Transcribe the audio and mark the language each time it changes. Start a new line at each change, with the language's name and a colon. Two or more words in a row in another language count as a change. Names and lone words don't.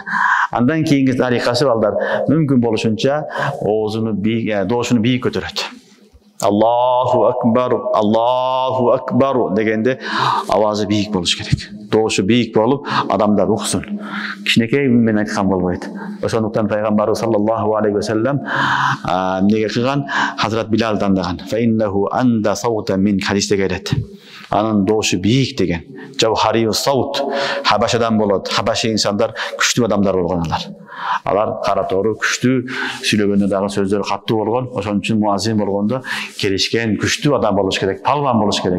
Kyrgyz: Андан кийинки тарикасы балдар, мүмкүн болушунча оозуну бийик, доошуну бийик көтөрөт.
Arabic: الله أكبر
Kyrgyz: дегенде авазы бийик болуш керек. Доошу бийик болуп, адамдар уксун. Кичинекей менен айткан болбойт. Ошондуктан пайгамбарыбыз
Arabic: صلى الله عليه وسلم
Kyrgyz: эмнеге кылган? Хазрат Билал тандаган.
Arabic: فإنه أندى صوتا من
Kyrgyz: хадисте келет. Анын доошу бийик деген.
Arabic: جهوري الصوت.
Kyrgyz: Хабашадан болот. Хабаши инсандар күчтүү адамдар болгон алар. Алар каратору күчтүү, сүйлөгөндө дагы сөздөр каттуу болгон. Ошон үчүн муазин болгондо келишкен күчтүү адам болуш керек, палван болуш керек.